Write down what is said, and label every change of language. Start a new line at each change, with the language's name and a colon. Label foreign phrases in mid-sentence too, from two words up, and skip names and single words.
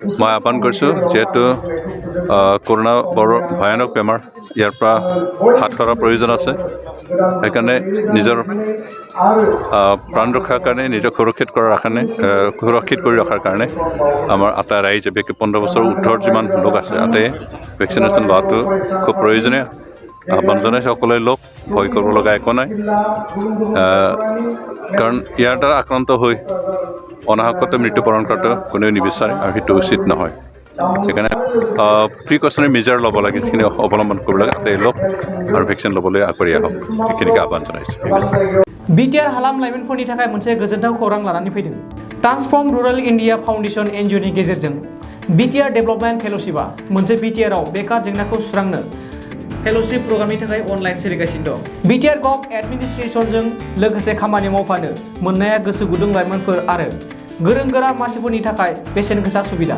Assamese: মই আহ্বান কৰিছোঁ যিহেতু কৰোণা বৰ ভয়ানক বেমাৰ ইয়াৰ পৰা হাত সৰাৰ প্ৰয়োজন আছে সেইকাৰণে নিজৰ প্ৰাণ ৰক্ষাৰ কাৰণে নিজক সুৰক্ষিত কৰি ৰখাৰ কাৰণে আমাৰ আটা ৰাইজে বিশেষকৈ 15 বছৰ উৰ্ধৰ যিমান লোক আছে আটাই ভেকচিনেশ্যন লোৱাটো খুব প্ৰয়োজনীয় আহ্বান জনাইছে সকলোৱে লোক ভয় কৰিব লগা একো নাই কাৰণ ইয়াৰ দ্বাৰা আক্ৰান্ত হৈ অনাহকতে মৃত্যুবৰণ কৰাটো কোনেও নিবিচাৰে আৰু সেইটো উচিত নহয় সেইকাৰণে
English: precautionary measure
Assamese: ল'ব লাগে যিখিনি অৱলম্বন কৰিব লাগে আটাই লোক আৰু ভেকচিন ল'বলৈ আগবাঢ়ি আহক সেইখিনিকে আহ্বান জনাইছোঁ
Bodo: बिटिआर हालाम लाइमोनफोरनि थाखाय मोनसे गोजोनथाव खौरां लानानै फैदों ट्रान्सफर्म रुरल इन्डिया फाउन्डेसन एनजिअनि गेजेरजों बिटिआर डेभेलपमेन्ट फेल'शिपआ मोनसे बिटिआरआव बेकार जेंनाखौ सुस्रांनो
English: fellowship program
Bodo: थाखाय अनलाइन सोलिगासिनो दं बिटिआर
English: gov administration
Bodo: लोगोसे खामानि मावफानो मोननाया गोसो गुदुं लाइमोनफोर आरो गोरों गोरा मानसिफोरनि थाखाय बेसेन गोसा सुबिदा